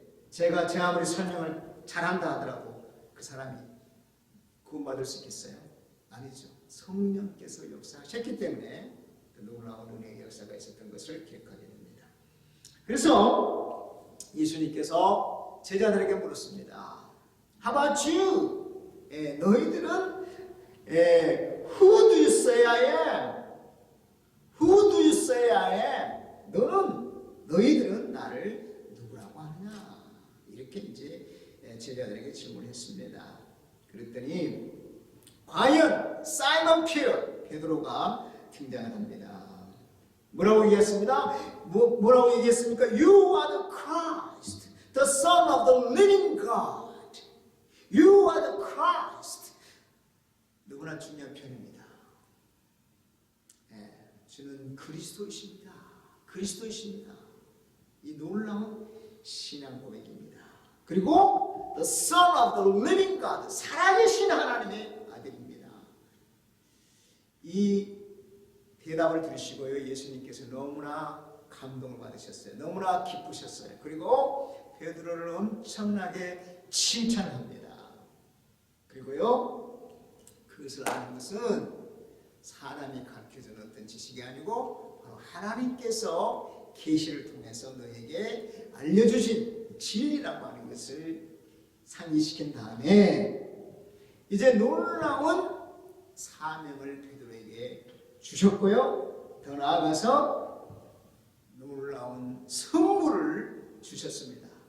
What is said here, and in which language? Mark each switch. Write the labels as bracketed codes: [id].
[ko] 제가 제 아무리 설명을 잘한다 하더라도 그 사람이 구원받을 수 있겠어요? 아니죠. 성령께서 역사하셨기 때문에 그 놀라운 은혜의 역사가 있었던 것을 기억하게 됩니다. 그래서 예수님께서 제자들에게 물었습니다. [en] How about you? [ko] 너희들은 [en] Who do you say I am? Who do you say I am? [ko] 너희들은 나를 누구라고 하느냐? 이렇게 이제 제자들에게 질문했습니다. 그랬더니 과연 사이먼 베드로가 등장을 합니다. 뭐라고 얘기했습니다? 뭐라고 얘기했습니까? [en] You are the Christ, the Son of the living God. You are the Christ. [ko] 너무나 중요한 표현입니다. 주는 그리스도이십니다. 그리스도이십니다. 이 놀라운 신앙 고백입니다. 그리고 [en] the Son of the Living God, [ko] 살아계신 하나님의 아들입니다. 이 대답을 들으시고요, 예수님께서 너무나 감동을 받으셨어요. 너무나 기쁘셨어요. 그리고 베드로를 엄청나게 칭찬합니다. 그리고요, 그것을 아는 것은 사람이 가르쳐준 어떤 지식이 아니고 바로 하나님께서 계시를 통해서 너에게 알려주신 진리라고 하는 것을 상기시킨 다음에 이제 놀라운 사명을 베드로에게 주셨고요, 더 나아가서 놀라운 선물을 주셨습니다.